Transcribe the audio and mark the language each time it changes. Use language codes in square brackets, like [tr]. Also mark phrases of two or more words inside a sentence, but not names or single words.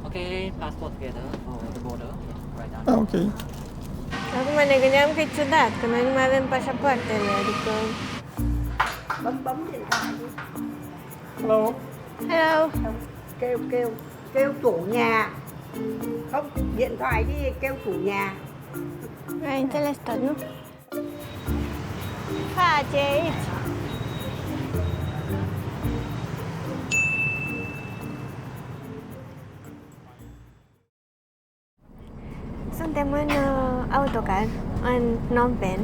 [en] Okay, passport together for the border. Right now. Ah, ok. [ro] Acum ne gândeam că e ciudat, că noi nu mai avem pașapoartele, adică... [vi] Bấm điện thoại đi. Hello. Hello! Kêu chủ nhà. Không, điện thoại đi, kêu chủ nhà. [ro] Ai înțeles tot, nu? Face aici! Suntem în autocar, în Phnom Penh.